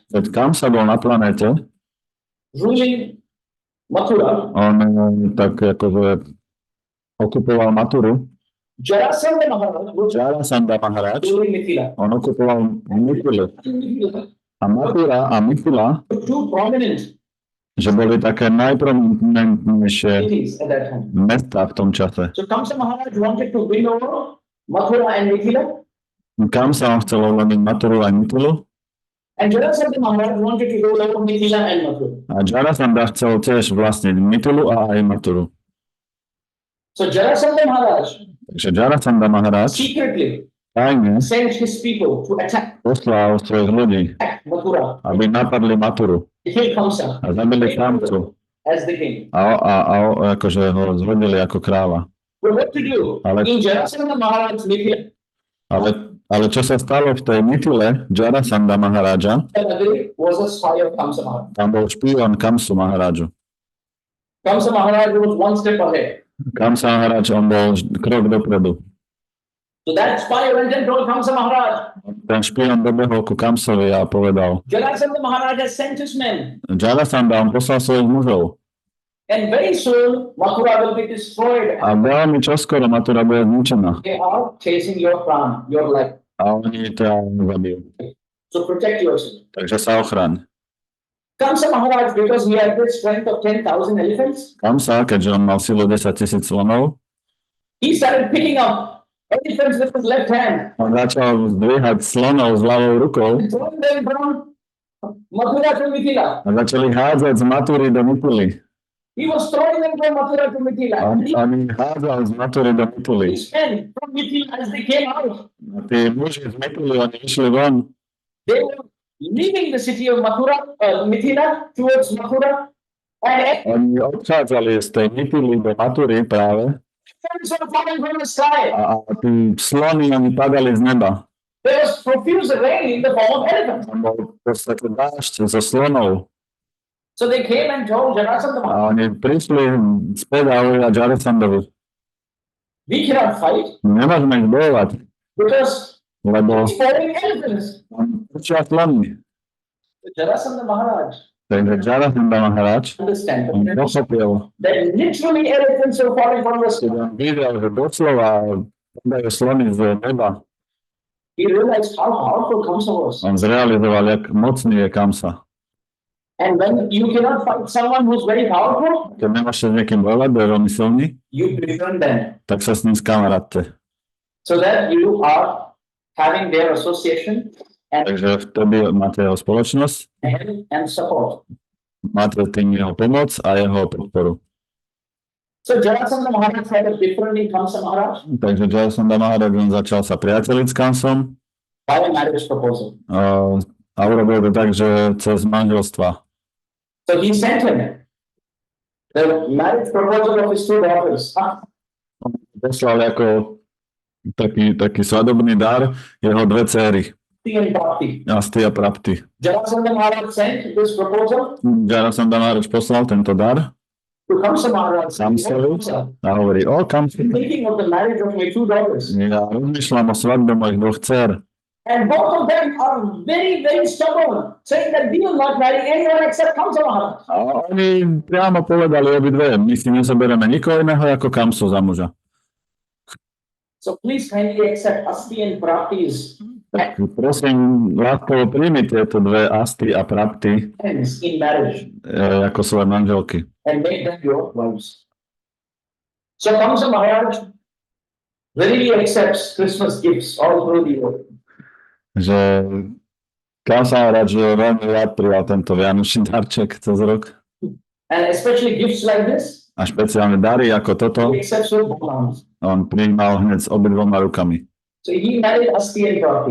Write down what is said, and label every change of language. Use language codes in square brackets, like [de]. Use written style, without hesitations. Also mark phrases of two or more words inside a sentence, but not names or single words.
[sk] Keď Kamsa bol na planéte, [en] ruling Mathura, [sk] on tak akože okupoval Mathuru. [en] Jarasandha Maharaj was Jarasandha Maharaj, ruling Mithila. [sk] on okupoval Mithilu. Mithila A Mathura a Mithila, [en] were two prominent [sk] že boli také najprominentnejšie [en] cities at that time. [sk] mesta v tom čase. [en] So Kamsa Maharaj wanted to win over Mathura and Mithila, [sk] Kamsa on chcel ovládať Mathuru a Mithilu [en] and Jarasandha Maharaj wanted to rule over Mithila and Mathura. [sk] a Jarasandha chcel tiež vlastniť Mithilu a aj Mathuru. [en] So Jarasandha Maharaj [sk] Takže Jarasandha Maharaj [en] secretly [sk] tajne [en] sent his people to attack [sk] poslal svojich ľudí, [en] Mathura, [sk] aby napadli Mathuru [en] to kill Kamsa [sk] a zabili Kamsu [en] as the king. [sk] a akože ho zhodili ako kráľa. [en] But what to do? [sk] Ale- [en] In Jarasandha Maharaj's Mithila, [sk] Ale čo sa stalo v tej Mithile, Jarasandha Maharaja, [en] was a spy of Kamsa Maharaj. [sk] tam bol špión Kamsu Maharaja. [en] Kamsa Maharaj was one step ahead. [sk] Kamsa Maharaj, on bol krok dopredu. [en] So that spy went and told Kamsa Maharaj, [sk] Ten špión dobehol ku Kamsovi a povedal, [en] Jarasandha Maharaj has sent his men, [sk] Jarasandha, on poslal svojich mužov [en] and very soon Mathura will be destroyed. [sk] a veľmi čoskoro Mathura bude zničená [en] They are chasing your pran, your life. [sk] a oni ťa zabijú. [en] So protect yourself. [sk] Takže sa ochraň. [en] Kamsa Maharaj, because he had the strength of 10,000 elephants, [sk] Kamsa, keďže on mal silu 10 000 slonov, [en] he started picking up elephants with his left hand [sk] on začal zdvíhať slonov s ľavou rukou [en] and throwing them from Mathura to Mithila. [sk] a začali hádzať z Mathury do Mithily. [en] He was throwing them from Mathura to Mithila. [sk] On ich hádzal z Mathury do Mithily. [en] His men from Mithila, as they came out, [sk] A tí muži z Mithily, oni išli von, [en] they were leaving the city of Mathura, Mithila towards Mathura, and [sk] oni odchádzali z tej Mithily do Mathury práve [en] elephants were falling from the sky. [sk] a tí slony, oni padali z neba. [en] There was profuse rain in the form of elephants. [sk] Tam bol v podstate dážď zo slonov [en] So they came and told Jarasandha, [sk] a oni prišli späť a hovorili Jarasandovi, [en] we cannot fight [sk] nemôžeme ich bojovať, [en] because [sk] lebo [en] it's falling elephants. [sk] on učia slony. [en] Jarasandha Maharaj [sk] Takže Jarasandha Maharaj, [en] understand [sk] on pochopil, [en] that literally elephants are falling from the [sk] keď [en] sky. [sk] on videl, že doslova padajú slony z neba, [en] He realized how powerful Kamsa was. [sk] on zrealizoval, jak mocný je Kamsa. [en] And when you cannot fight someone who's very powerful, [sk] Keď nemáš s niekým bojovať, kto je veľmi silný, [en] you befriend them [sk] tak sa s ním skamarátte. [en] so that you are having their association and [sk] Takže vtedy máte jeho spoločnosť, [en] help and support. [sk] máte tým jeho pomoc a jeho podporu. [en] So Jarasandha Maharaj had a befriending Kamsa Maharaj [sk] Takže Jarasandha Maharaj on začal sa priateliť s Kamsom [en] by a marriage proposal. [sk] a urobil to tak, že cez manželstva. [en] So he sent him the marriage proposal of his two daughters. [sk] Poslal ako taký svadobný dar jeho dve céry, [en] And Bhakti. [sk] Asti a Prapti. [en] Jarasandha Maharaj sent this proposal [sk] Jarasandha Maharaj poslal tento dar [en] to Kamsa Maharaj. [sk] Kamsovi a hovorí, Kamsi, [en] Thinking of the marriage of my two daughters. [sk] ja rozmýšľam o svadbe mojich dvoch dcer. [en] And both of them are very, very stubborn, saying that we will not marry anyone except Kamsa Maharaj. [sk] A oni priamo povedali obidve, my si nezoberieme nikoho iného ako Kamsu za muža. [en] So please kindly accept Asti and Prapti's [sk] Tak prosím, láskovo príjmi tieto dve Asti a Prapti [en] friends in marriage [sk] ako svoje manželky. [en] and make them your wives. So Kamsa Maharaj readily accepts Christmas gifts all through the year. [sk] Že Kamsa Maharaj veľmi rád prijal tento vianočný darček cez rok. [en] And especially gifts like this, [sk] A špeciálne dary ako toto, [en] he accepts with both arms. [sk] on prijímal hneď s obidvoma rukami. [en] So he married Asti and Prapti.